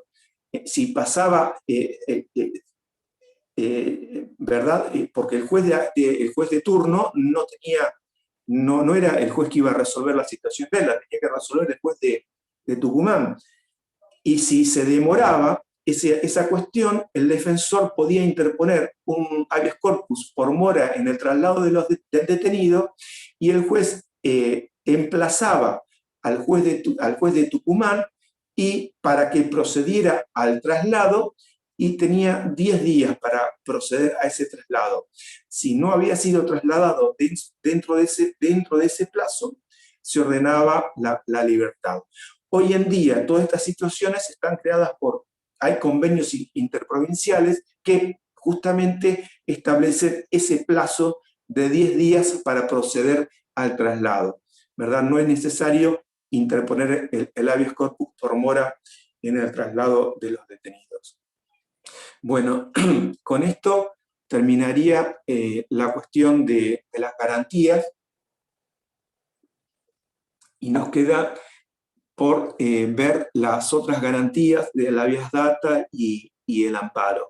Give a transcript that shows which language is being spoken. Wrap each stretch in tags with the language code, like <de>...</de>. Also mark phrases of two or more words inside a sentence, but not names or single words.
<es>Si pasaba, ¿verdad? Porque el juez de turno no era el juez que iba a resolver la situación de él, la tenía que resolver el juez de Tucumán. Y si se demoraba esa cuestión, el defensor podía interponer un</es> <la>habeas corpus</la> <es>por mora en el traslado del detenido, y el juez emplazaba al juez de Tucumán y para que procediera al traslado, y tenía 10 días para proceder a ese traslado. Si no había sido trasladado dentro de ese plazo, se ordenaba la libertad. Hoy en día, todas estas situaciones están creadas hay convenios interprovinciales que justamente establecen ese plazo de 10 días para proceder al traslado, ¿verdad? No es necesario interponer el</es> <la>habeas corpus</la> <es>por mora en el traslado de los detenidos. Bueno, con esto terminaría la cuestión de las garantías, y nos queda por ver las otras garantías de la</es> <la>habeas data</la> <es>y el amparo.</es>